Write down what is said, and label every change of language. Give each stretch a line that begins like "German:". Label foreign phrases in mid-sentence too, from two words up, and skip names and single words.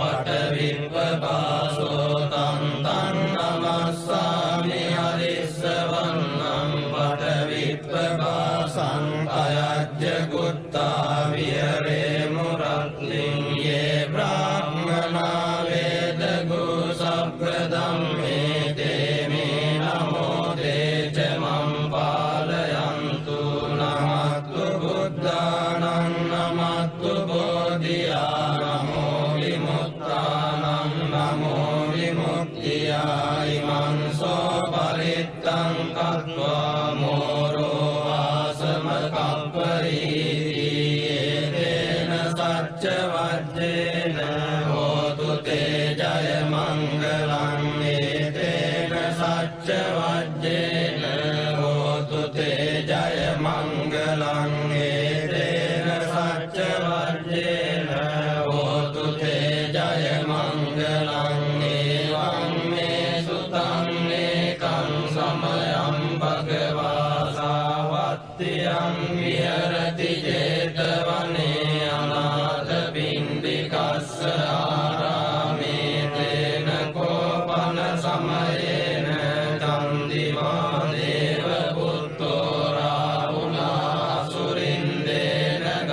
Pali: වටවිප්පපාසෝ තං තං නමස්සාමි හරිස්සවන්නං වටවිප්පපාසං අයජ්ජ ගුත්තා විහෙරේමු රත්නින් යේ බ්‍රාහ්මනා වේදගු සබ්බ ධම්මේ තේ මේ නමෝ තේච මං පාලයන්තු නමත්තු බුද්ධානං නමත්තු බෝධියා නමෝ විමුක්තානං නමෝ විමුක්තියා ඉමං සෝ පරිත්තං කତ୍වා මෝරෝ ආසම කප්පරීති ඒතේන සච්ච වජ්ජේන හෝතු තේ ජය මංගලං ඒතේන සච්ච වජ්ජේන හෝතු තේ ජය මංගලං ඒතේන සච්ච වජ්ජේන හෝතු තේ ජය මංගලං ඒවං මේ සුතං ඒකං සමයං භගවා සාවත්තියං විහෙරති ජේතවනේ අනාථ පිණ්ඩිකස්ස ආරාමේ තේන කෝපන සමයේන චන්දිමා දේව පුත්තෝ රාහුලා සුරින්දේන